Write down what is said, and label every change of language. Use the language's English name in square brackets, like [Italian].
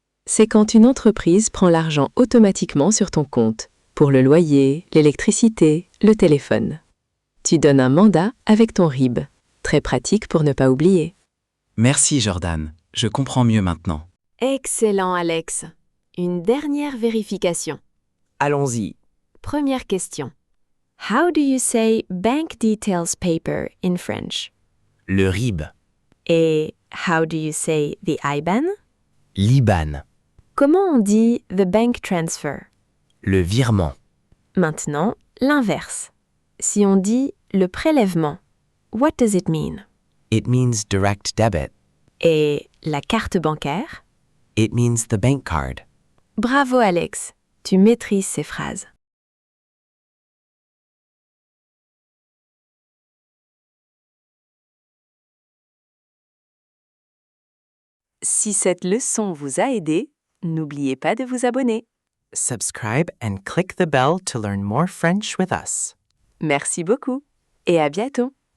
[French] C'est quand une entreprise prend l'argent automatiquement sur ton compte, pour le loyer, l'électricité, le téléphone. Tu donnes un mandat avec ton RIB. Très pratique pour ne pas oublier. Merci Jordan, je comprends mieux maintenant. Excellent Alex. Une dernière vérification. Allons-y. Première question. [English] How do you say bank details paper in French? [French] Le RIB. [English] Et how do you say the IBAN? [French] L'IBAN. Comment on dit [English] the bank transfer? [French] Le virement. Maintenant, l'inverse. Si on dit le prélèvement, [English] what does it mean? It means direct debit. [French] Et la carte bancaire? [English] It means the bank card. [French] Bravo Alex, tu maîtrises ces phrases. Si cette leçon vous a aidé, n'oubliez pas de vous abonner. [English] Subscribe and click the bell to learn more French with us. [French] Merci beaucoup et à bientôt.